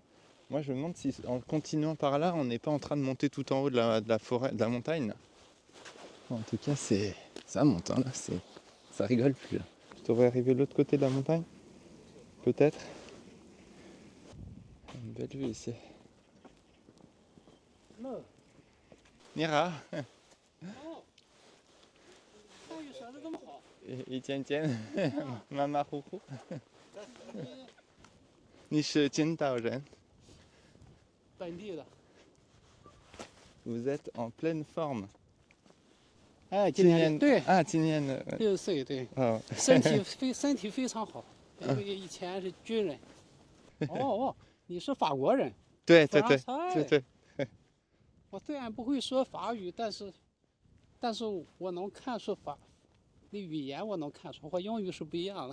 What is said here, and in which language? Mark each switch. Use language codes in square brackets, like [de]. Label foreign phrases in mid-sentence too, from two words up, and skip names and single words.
[fr] Moi je me demande si en continuant par là, on n'est pas en train de monter tout en haut de la forêt, de la montagne. En tout cas, ça monte, hein, là, ça rigole plus là. Je devrais arriver de l'autre côté de la montagne, peut-être. Une belle vue ici. Nira. [zh] 汉语说的这么好，一天天，马马虎虎。你是青岛人？本地的。 [fr] Vous êtes en pleine forme。 [zh] 哎，今年对啊，今年的 60岁，对，哦，身体非常好，因为以前是军人。哦，你是法国人？对，我虽然不会说法语，但是我能看出你语言我能看出，和英语是不一样的。